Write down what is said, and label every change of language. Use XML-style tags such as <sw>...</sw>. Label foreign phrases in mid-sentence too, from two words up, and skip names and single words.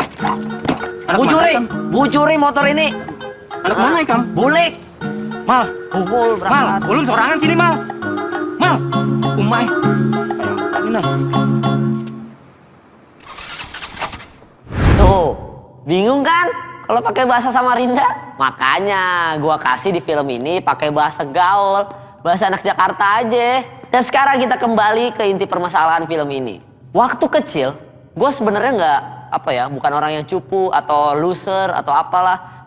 <bjn>Bujuri motor ini. Anak mana ikam? Bulik. Mal, Bungul Mal, berangkat. ulun sorangan sini Mal. Mal, umai. Ini nah.</bjn> <id>Tuh, bingung kan? Kalau pakai bahasa Samarinda, makanya gua kasih di film ini pakai bahasa gaul, bahasa anak Jakarta aja. Dan sekarang kita kembali ke inti permasalahan film ini. Waktu kecil, gue sebenarnya bukan orang yang cupu atau loser atau apalah.</id>